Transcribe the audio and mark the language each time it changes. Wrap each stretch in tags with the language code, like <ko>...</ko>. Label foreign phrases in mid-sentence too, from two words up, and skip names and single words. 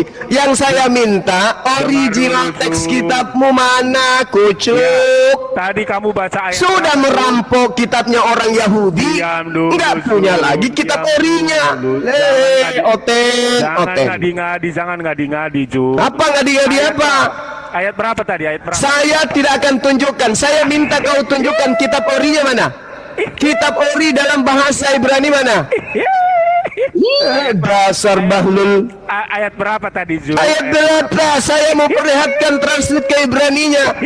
<id>Yang saya minta original teks kitabmu mana, kucuk? Tadi kamu baca ayat. Sudah merampok kitabnya orang Yahudi, nggak punya lagi kitab orinya. Oten. Jangan ngadi-ngadi, Ju. Apa ngadi-ngadi apa? Ayat berapa tadi? Ayat berapa? Saya tidak akan tunjukkan. Saya minta kau tunjukkan kitab orinya mana. Kitab ori dalam bahasa Ibrani mana? Dasar bahlul. Ayat berapa tadi, Ju? Ayat berapa? Saya mau perlihatkan translate ke Ibraninya.</id>